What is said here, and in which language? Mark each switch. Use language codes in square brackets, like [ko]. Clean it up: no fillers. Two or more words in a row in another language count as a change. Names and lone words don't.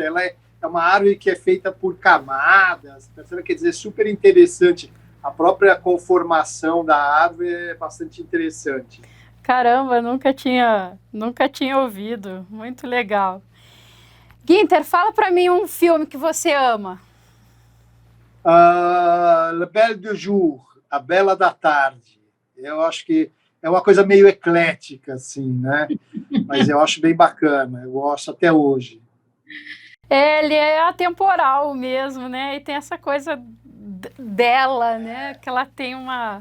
[pt] Ela é uma árvore que é feita por camadas. Quer dizer, super interessante. A própria conformação da árvore é bastante interessante. Caramba, nunca tinha ouvido. Muito legal. Günther, fala para mim um filme que você ama. La Belle du Jour, A Bela da Tarde. Eu acho que é uma coisa meio eclética, assim, né? Mas eu acho bem bacana, eu gosto até hoje. Ele é atemporal mesmo, né? E tem essa coisa dela, né? Que ela tem uma.